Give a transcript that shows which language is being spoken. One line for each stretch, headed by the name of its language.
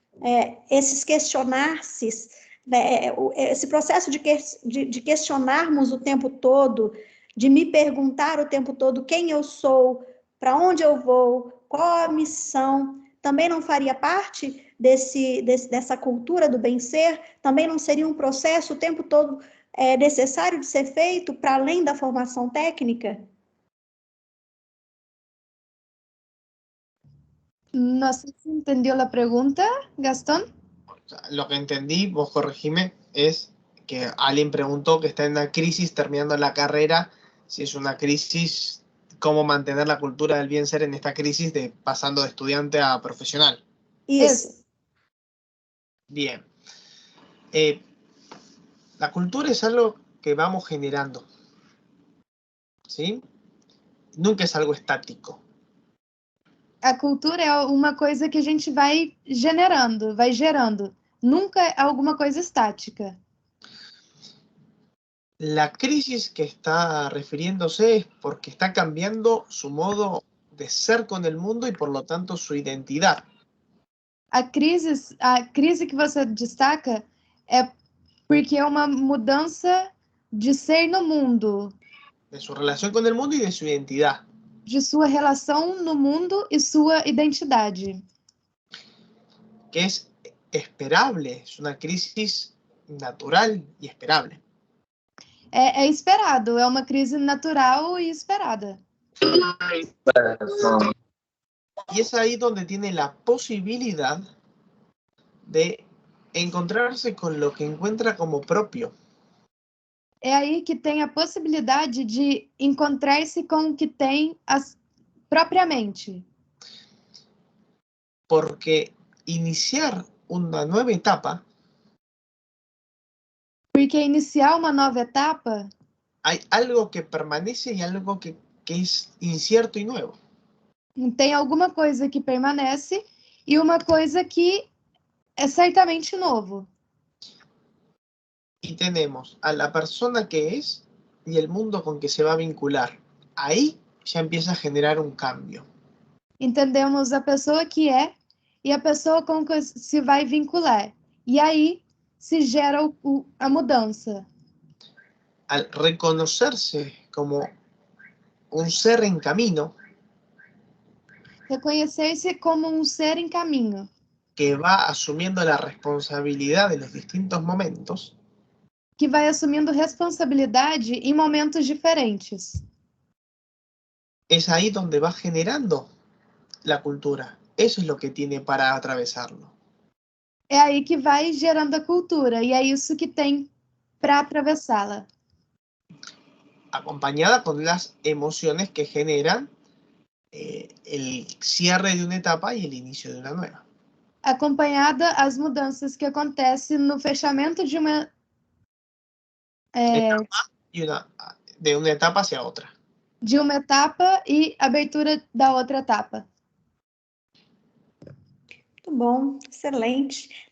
Portuguese: esses questionar-se, né, esse processo de questionarmos o tempo todo, de me perguntar o tempo todo quem eu sou, para onde eu vou, qual a missão, também não faria parte dessa cultura do bem-ser? Também não seria um processo o tempo todo necessário de ser feito para além da formação técnica?
Spanish: No sé si entendió la pregunta, Gastón. Lo que entendí, vos corregime, es que alguien preguntó que está en una crisis terminando la carrera, si es una crisis, cómo mantener la cultura del bien ser en esta crisis de pasando de estudiante a profesional.
Portuguese: Isso.
Spanish: Bien. La cultura es algo que vamos generando, ¿sí? Nunca es algo estático.
Portuguese: A cultura é uma coisa que a gente vai
Spanish: generando,
Portuguese: vai gerando. Nunca é alguma coisa estática.
Spanish: La crisis que está refiriéndose es porque está cambiando su modo de ser con el mundo y por lo tanto su identidad.
Portuguese: A crise que você destaca é porque é uma mudança de ser no mundo.
Spanish: De su relación con el mundo y de su identidad.
Portuguese: De sua relação no mundo e sua identidade.
Spanish: Que es esperable, es una crisis natural y esperable.
Portuguese: É esperado, é uma crise natural e esperada.
Spanish: Y es ahí donde tiene la posibilidad de encontrarse con lo que encuentra como propio.
Portuguese: É aí que tem a possibilidade de encontrar-se com o que tem propriamente.
Spanish: Porque iniciar una nueva etapa,
Portuguese: porque iniciar uma nova etapa,
Spanish: hay algo que permanece y algo que es incierto y nuevo.
Portuguese: Tem alguma coisa que permanece e uma coisa que é certamente novo.
Spanish: Y tenemos a la persona que es y el mundo con que se va a vincular. Ahí ya empieza a generar un cambio.
Portuguese: Entendemos a pessoa que é e a pessoa com que se vai vincular. E aí se gera a mudança.
Spanish: Al reconocerse como un ser en camino,
Portuguese: reconhecer-se como um ser em caminho,
Spanish: que va asumiendo la responsabilidad de los distintos momentos,
Portuguese: que vai assumindo responsabilidade em momentos diferentes.
Spanish: es ahí donde va generando la cultura. Eso es lo que tiene para atravesarlo.
Portuguese: É aí que vai gerando a cultura, e é isso que tem para atravessá-la.
Spanish: Acompañada con las emociones que generan el cierre de una etapa y el inicio de una nueva.
Portuguese: Acompanhada as mudanças que acontecem no fechamento de uma
Spanish: de una etapa hacia otra.
Portuguese: De uma etapa e abertura da outra etapa. Muito bom, excelente.